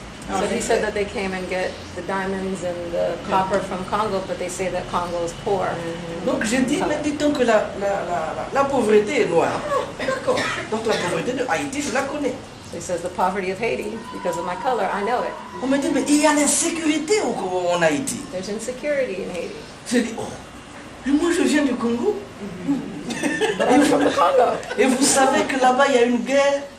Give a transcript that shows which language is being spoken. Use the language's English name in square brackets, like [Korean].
[English] So he said that they came and get the diamonds and the copper from Congo, but they say that Congo is poor. [French] Donc j'ai dit, mais dit-on que la pauvreté est noire. D'accord. Donc la pauvreté de Haïti, je la connais. [English] So he says the poverty of Haiti, because of my color, I know it. [French] On me dit, mais il y a l'insécurité en Haïti. [English] There's insecurity in Haiti. [French] J'ai dit, oh, mais moi je viens du Congo. [English] But I'm from the Congo. [French] Et vous savez que là-bas il y a une guerre,